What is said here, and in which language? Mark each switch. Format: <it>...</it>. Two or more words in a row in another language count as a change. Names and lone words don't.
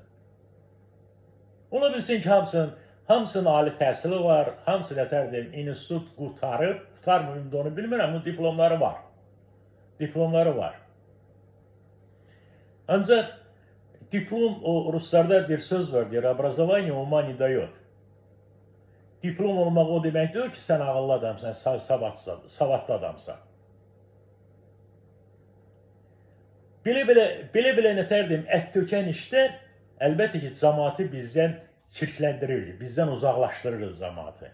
<az>Ola bilsin ki, hamısının ali təhsili var, hamısı institut qutarmıyım da onu bilmirəm, onun diplomları var. Ancaq diplom, ruslarda bir söz var, deyir,</az> <ru>образование ума не дает.</ru> <az>Diplom olmaq o demək deyil ki, sən ağıllı adamsan, savadlı adamsan. Belə ət tökən işlər əlbəttə ki, cəmaatı bizdən çirkləndirirdi, bizdən uzaqlaşdırırdı cəmaatı.</az>